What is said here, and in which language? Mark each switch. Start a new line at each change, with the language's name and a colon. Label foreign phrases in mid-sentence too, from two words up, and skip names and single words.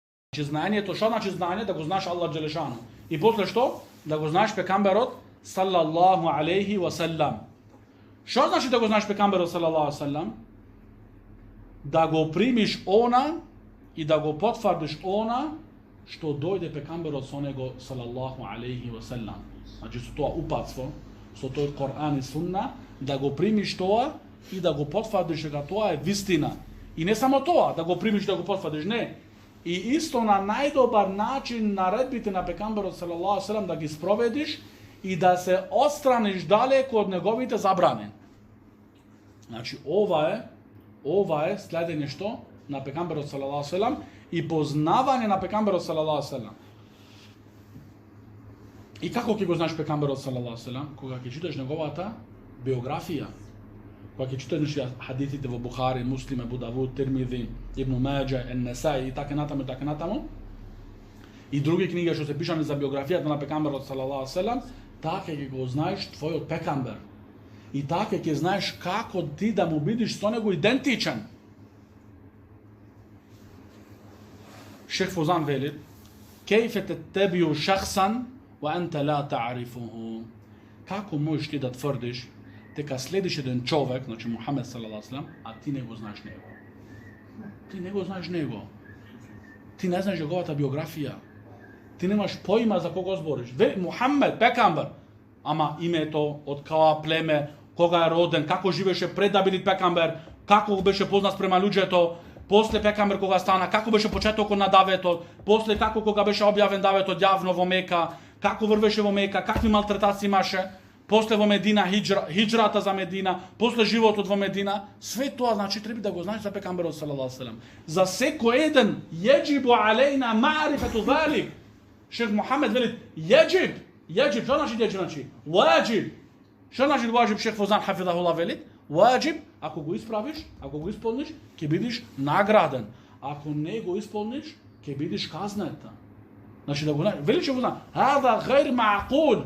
Macedonian: Znači знанието, што значи знание? Да го знаеш Аллах Джелешану. И после што? Да го знаеш пекамберот
Arabic: صلى الله عليه وسلم.
Macedonian: Што значи да го знаеш пекамберот
Arabic: صلى الله عليه وسلم?
Macedonian: Да го примиш она и да го потврдиш она што дојде пекамберот со него
Arabic: صلى الله عليه وسلم.
Macedonian: Значи со тоа упатство, со тој Коран и Сунна, да го примиш тоа и да го потврдиш дека тоа е вистина. И не само тоа, да го примиш да го потврдиш, не. И исто на најдобар начин наредбите на пекамберот
Arabic: صلى الله عليه وسلم
Macedonian: да ги спроведиш и да се отстраниш далеко од неговите забрани. Значи ова е следење што на пекамберот
Arabic: صلى الله عليه وسلم
Macedonian: и познавање на пекамберот
Arabic: صلى الله عليه وسلم.
Macedonian: И како ќе го знаеш пекамберот
Arabic: صلى الله عليه وسلم?
Macedonian: Кога ќе читаш неговата биографија. Кога ќе читаш хадисите во Бухари, Муслим, Абу Давуд, Тирмизи, Ибн Маџа, Ен-Несаи и така натаму. И други книги што се пишани за биографијата на пекамберот
Arabic: صلى الله عليه وسلم,
Macedonian: така ќе го знаеш твојот пекамбер. И така ќе знаеш како ти да му бидиш со него идентичен. Шех Фозан вели:
Arabic: "كيف تتبع شخصا وأنت لا تعرفه."
Macedonian: Како можеш ти да тврдиш дека следиш еден човек, значи Мухамед
Arabic: صلى الله عليه وسلم,
Macedonian: а ти не го знаеш него? Ти не го знаеш него. Ти не знаеш неговата биографија. Ти немаш поима за кого збориш. Мухамед, пекамбер, ама името, од кога племе, кога е роден, како живеше пред да биде пекамбер, како беше познат према луѓето, после пекамбер кога стана, како беше почетокот на даветот, после како кога беше објавен даветот јавно во Мека, како врвеше во Мека, какви малтретации имаше, после во Медина, хиджрата за Медина, после животот во Медина, све тоа значи треба да го знаеш за пекамберот
Arabic: صلى الله عليه وسلم.
Macedonian: За секој еден
Arabic: يجب علينا معرفة ذلك.
Macedonian: Шех Мухамед вели јеџиб, што значи јеџиб? Значи ваџиб. Што значи ваџиб? Шех Фозан хафизахуллах вели ваџиб, ако го исправиш, ако го исполниш, ќе бидеш награден. Ако не го исполниш, ќе бидеш казнет. Значи да го знаеш, вели Шех Фозан,
Arabic: "هذا غير معقول."